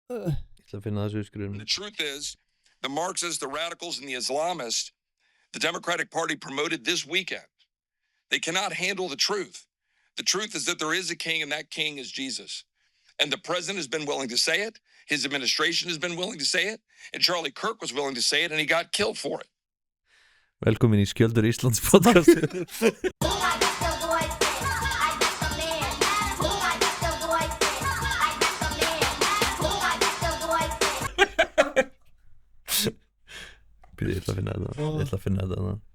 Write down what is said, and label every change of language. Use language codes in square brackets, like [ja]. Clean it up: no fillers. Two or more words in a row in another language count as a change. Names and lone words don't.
[is] Ég ætla að finna þessu skrifum. [en] The truth is, the Marxists, the radicals, and the Islamists, the Democratic Party promoted this weekend. They cannot handle the truth. The truth is that there is a king, and that king is Jesus. And the president has been willing to say it. His administration has been willing to say it. And Charlie Kirk was willing to say it, and he got killed for it. [is] Velkomin í Skjöldur Íslands podcast. Ég ætla að finna þetta.